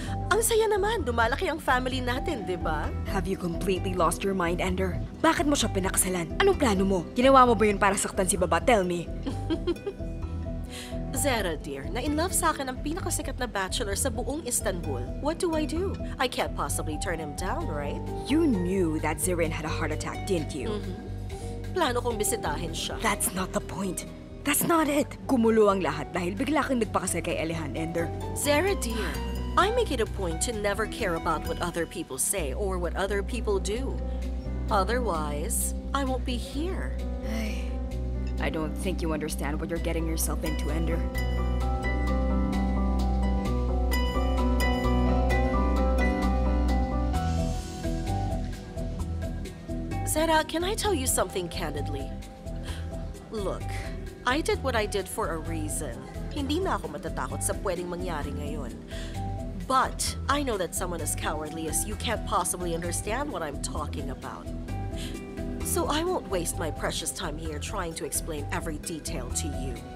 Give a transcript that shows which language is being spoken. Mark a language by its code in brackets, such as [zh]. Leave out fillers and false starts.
[tl] Ang saya naman, dumalaki ang family natin, di ba? [en] Have you completely lost your mind, Ender? [tl] Bakit mo siya pinakasalan? Anong plano mo? Ginawa mo ba yun para saktan si Baba? [en] Tell me. [tl] Zara, dear, na-in-love sa akin ang pinakasikat na bachelor sa buong Istanbul. [en] What do? I can't possibly turn him down, right? You knew that Zerrin had a heart attack, didn't you? [tl] Plano kong bisitahin siya. [en] That's not the point. That's not it. [tl] Kumulo ang lahat dahil bigla kang nagpakasal kay Elihan, Ender. [en] Zara, dear, I make it a point to never care about what other people say or what other people do. Otherwise, I won't be here. I don't think you understand what you're getting yourself into, Ender. Zara, can I tell you something candidly? Look, I did what I did for a reason. [tl] Hindi na ako matatakot sa pwedeng mangyari ngayon. [en] But I know that someone as cowardly as you can't possibly understand what I'm talking about. So I won't waste my precious time here trying to explain every detail to you.